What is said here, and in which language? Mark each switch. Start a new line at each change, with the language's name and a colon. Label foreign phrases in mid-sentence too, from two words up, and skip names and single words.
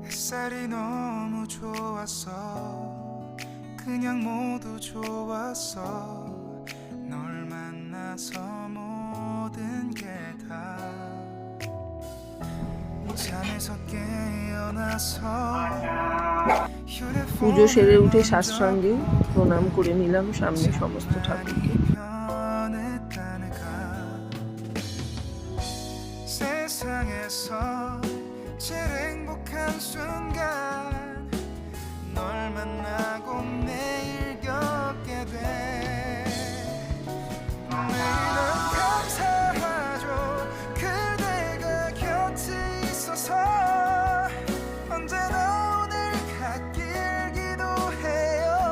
Korean: 햇살이 너무 좋았어 그냥 모두 좋았어 널 만나서 모든 게 다 잠에서 깨어나서
Bangla: পুজো সেরে উঠে সাষ্টাঙ্গে প্রণাম করে নিলাম সামনে সমস্ত ঠাকুরকে।
Korean: 세상에서 제일 행복한 순간 널 만나고 매일 겪게 돼 매일은 감사하죠 그대가 곁에 있어서 언제나 오늘 갓길 기도해요